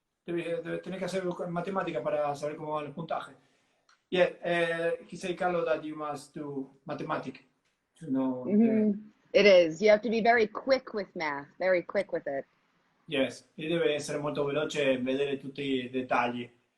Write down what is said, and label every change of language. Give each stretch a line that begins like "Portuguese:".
Spanish: Tenés que hacer matemática para saber cómo va el puntaje.
English: Yeah, he said, Carlo, that you must do mathematics to know. It is. You have to be very quick with math, very quick with it.
Italian: Yes, e deve essere molto veloce e vedere tutti i dettagli.